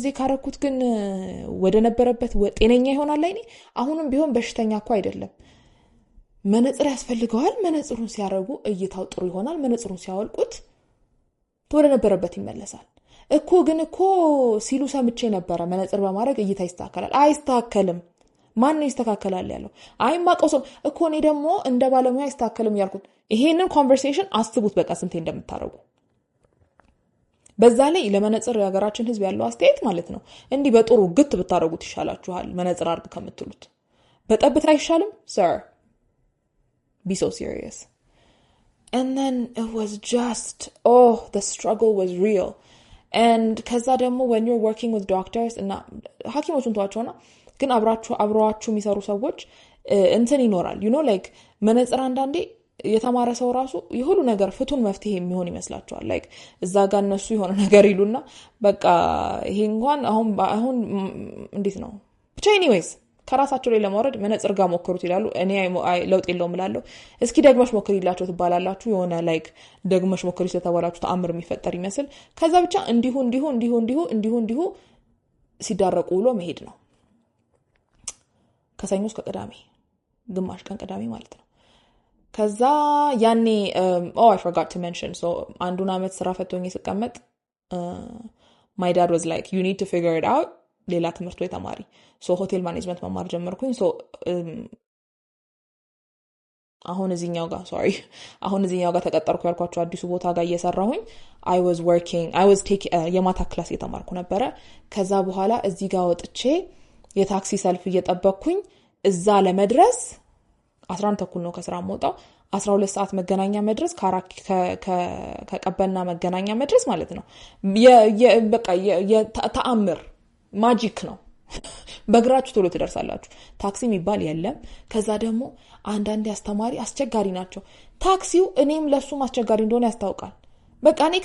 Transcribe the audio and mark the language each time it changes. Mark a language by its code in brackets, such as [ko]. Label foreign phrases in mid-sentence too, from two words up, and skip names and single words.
[am] ካረኩት ግን ወደ ነበረበት ጤነኛ ይሆናል አይኔ አሁንም ቢሆን በሽተኛ እኮ አይደለም መነጽር ያስፈልገዋል መነጽሩን ሲያረጉ እይታው ጥሩ ይሆናል መነጽሩን ሲያወልቁት ወደ ነበረበት ይመለሳል እኮ ሲሉ ሰምቼ ነበር መነጽር በማድረግ እይታ ይስተካከላል አይስተካከልም ማን ይስተካከላል ያለው አይማቀውም እኮ እኔ ደግሞ እንደ ባለሙያ ይስተካከልም ያልኩት ይሄንን ኮንቨርሴሽን አስቡት በቃ ስንቴ እንደምታረጉ በዛ ላይ ለመነጽር ያገራችን ህዝብ ያለው አስተያየት ማለት ነው እንዲህ በጥሩ ግት ብታረጉት ይሻላችኋል መነጽር አርግ ከምትሉት በጠብታ አይሻልም [en] sir be so serious and then it was just the struggle was real and [am] ከዛ ደግሞ [en] when you're working with doctors [am] እና ሐኪሞቹን ተዋቸውና ግን አብራችሁ የሚሰሩ ሰዎች እንትን ይኖራል like መነጽር አንዳንዴ የተማረ ሰው ራሱ የሁሉ ነገር ፍቱን መፍትሄ የሚሆን ይመስላችኋል like እዛ ጋር እነሱ የሆነ ነገር ይሉና በቃ ይሄ እንኳን አሁን እንዴት ነው ብቻ anyways ከራሳቸው ላይ ለማውረድ መነጽር ጋር ሞክሩት ይላሉ እኔ ለውጥ የለውም እላለሁ እስኪ ደግመሽ ሞክሪላችሁ ትባላላችሁ የሆነ like ደግመሽ ሞክሪ ስለተባላችሁ ተአምር የሚፈጠር ይመስል ከዛ ብቻ እንዲሁ ሲዳረቁ ውሎ መሄድ ነው ከሰኞ እስከ ቅዳሜ ግማሽ ቀን ቅዳሜ ማለት ነው። ከዛ ያኔ [en] I forgot to mention so [am] አንዱን አመት ስራ ፈቶኝ ስቀመጥ [en] my dad was like you need to figure it out [am] ሌላ ትምህርት ወይ ተማሪ so ሆቴል ማኔጅመንት መማር ጀመርኩኝ so አሁን እዚህኛው ጋር ተቀጠርኩ ያልኳቸው አዲሱ ቦታ ጋር እየሰራሁኝ [en] I was taking [am] የማታ ክላስ እየተማርኩ ነበረ ከዛ በኋላ እዚህ ጋር ወጥቼ የታክሲ ሰልፍ እየጠበቅኩኝ እዛ ለመድረስ 11 ተኩል ነው ከስራ የምወጣው 12 ሰዓት መገናኛ መድረስ ከቀበና መገናኛ መድረስ ማለት ነው በቃ ተአምር ማጂክ ነው በእግራችሁ ቶሎ ትደርሳላችሁ ታክሲ የሚባል የለም ከዛ ደግሞ አንዳንድ አስተማሪ አስቸጋሪ ናቸው ታክሲው እኔም ለሱም አስቸጋሪ እንደሆነ ያስታውቃል በቃ እኔ